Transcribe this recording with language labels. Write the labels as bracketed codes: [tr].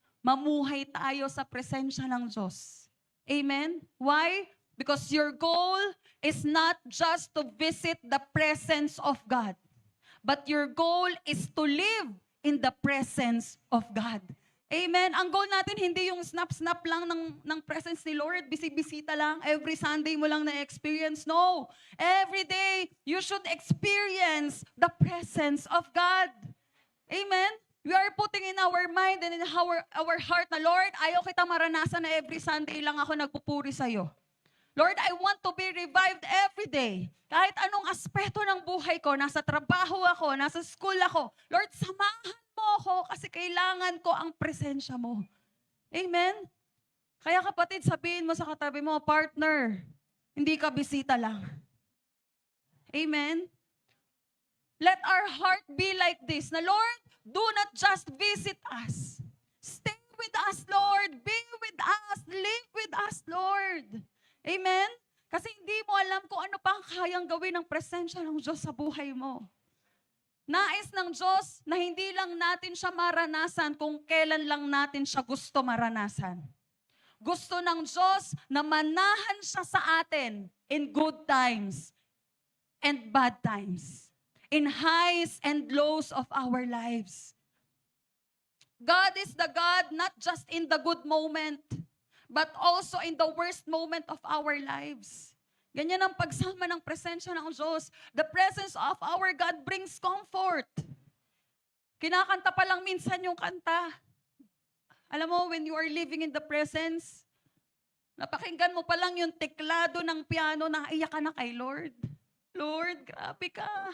[tl] Mamuhay tayo sa presensya ng Diyos. [en] Amen? Why? Because your goal is not just to visit the presence of God, but your goal is to live in the presence of God. Amen. [tl] Ang goal natin hindi yung snap-snap lang ng presence ni Lord, bisi-bisita lang, every Sunday mo lang na-experience. No. [en] Every day, you should experience the presence of God. Amen. We are putting in our mind and in our heart na, Lord, [tl] ayaw kita maranasan na every Sunday lang ako nagpupuri sa'yo. [en] Lord, I want to be revived every day. [tl] Kahit anong aspeto ng buhay ko, nasa trabaho ako, nasa school ako. Lord, samahan mo ako kasi kailangan ko ang presensya mo. Amen? Kaya kapatid, sabihin mo sa katabi mo, partner, hindi ka bisita lang. Amen? [en] Let our heart be like this, na Lord, do not just visit us. Stay with us, Lord. Be with us. Live with us, Lord. Amen? [tl] Kasi hindi mo alam kung ano pa ang kayang gawin ng presensya ng Diyos sa buhay mo. Nais ng Diyos na hindi lang natin siya maranasan kung kailan lang natin siya gusto maranasan. Gusto ng Diyos na manahan siya sa atin [en] in good times and bad times. In highs and lows of our lives. God is the God not just in the good moment, but also in the worst moment of our lives. [tl] Ganyan ang pagsama ng presensya ng Diyos. [en] The presence of our God brings comfort. [tl] Kinakanta pa lang minsan yung kanta. Alam mo, [en] when you are living in the presence, [tl] napakinggan mo pa lang yung teklado ng piano na iyak ka na kay Lord. Lord, grabe ka.